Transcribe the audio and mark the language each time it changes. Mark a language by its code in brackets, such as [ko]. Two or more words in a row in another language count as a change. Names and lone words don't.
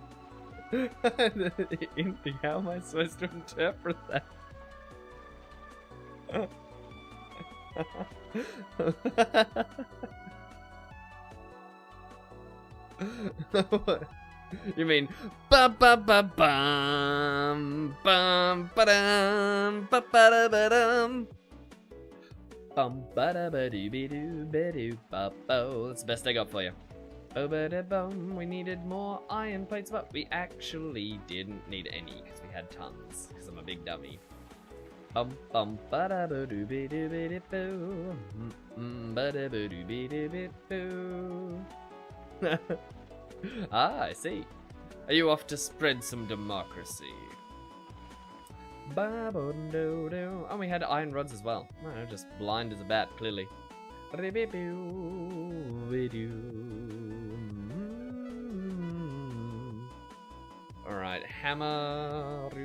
[en] Indy, how am I supposed to interpret that? You mean ba ba ba bum bum ba dum ba ba da ba dum bum ba da ba doo be doo be doo ba bo. That's the best I got for you. Bo ba da bum. We needed more iron plates, but we actually didn't need any because we had tons. Because I'm a big dummy. Bum bum ba da ba doo be doo be doo boo. Ba da ba doo be doo be boo. Ah, I see. Are you off to spread some democracy? Oh, we had iron rods as well. Oh, just blind as a bat, clearly. Alright, hammer.